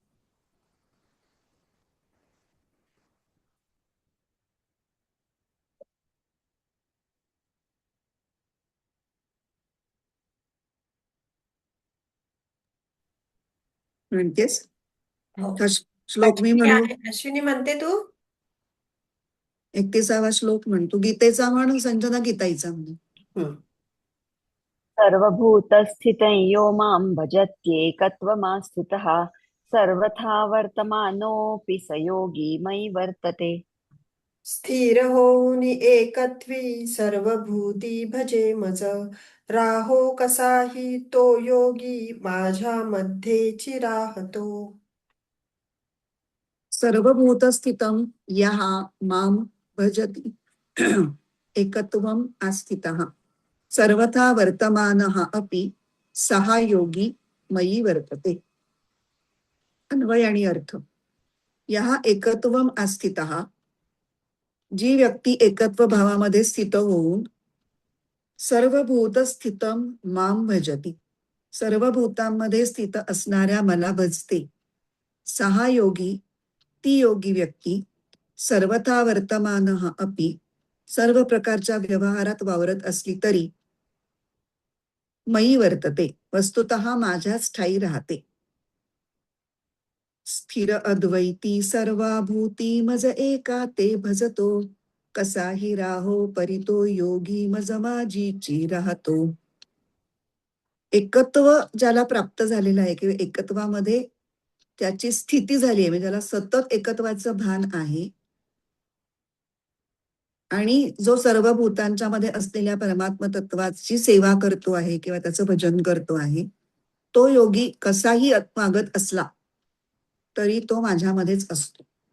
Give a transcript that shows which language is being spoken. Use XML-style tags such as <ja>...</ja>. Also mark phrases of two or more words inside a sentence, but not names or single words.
<mr>म्हणतेस हो. हा श्लोक मी अश्विनी म्हणू? आहे. अश्विनी म्हणते तू? 31वा श्लोक म्हणतो. गीतेचा म्हण संजना, गीताईचा म्हण. हम्म.</mr> <sa>सर्वभूतस्थितं यो मां भजत्येकत्वमास्थितः सर्वथा वर्तमानोऽपि स योगी मयि वर्तते.</sa> <mr>स्थिर होऊन एकत्वी सर्वभूती भजे मज, राहो कसाही तो योगी माझ्या मध्येची राहतो.</mr> <sa>सर्वभूत स्थितम यः माम भजति एकत्वम आस्थितः सर्वथा वर्तमानः अपि सहा योगी मयी वर्तते.</sa> <mr>अन्वय आणि अर्थ.</mr> <sa>यः एकत्वम आस्थितः,</sa> <mr>जी व्यक्ती एकत्व भावामध्ये स्थित होऊन</mr> <sa>सर्वभूत स्थितम माम भजती,</sa> <mr>सर्व भूतांमध्ये स्थित असणाऱ्या मला भजते.</mr> <sa>सहा योगी,</sa> <mr>ती योगी व्यक्ती</mr> <sa>सर्वथा वर्तमानः अपि,</sa> <mr>सर्व प्रकारच्या व्यवहारात वावरत असली तरी</mr> <sa>मयी वर्तते,</sa> <mr>वस्तुतः माझ्याच ठायी राहते. स्थिर अद्वैती सर्वा भूती मज एका ते भजतो, कसाही राहो परितो योगी मज माझीची राहतो. एकत्व ज्याला प्राप्त झालेलं आहे किंवा एकत्वामध्ये त्याची स्थिती झाली आहे, म्हणजे ज्याला सतत एकत्वाचं भान आहे आणि जो सर्व भूतांच्या मध्ये असलेल्या परमात्म तत्वाची सेवा करतो आहे किंवा त्याचं भजन करतो आहे, तो योगी कसाही मागत असला तरी तो माझ्यामध्येच असतो.</mr>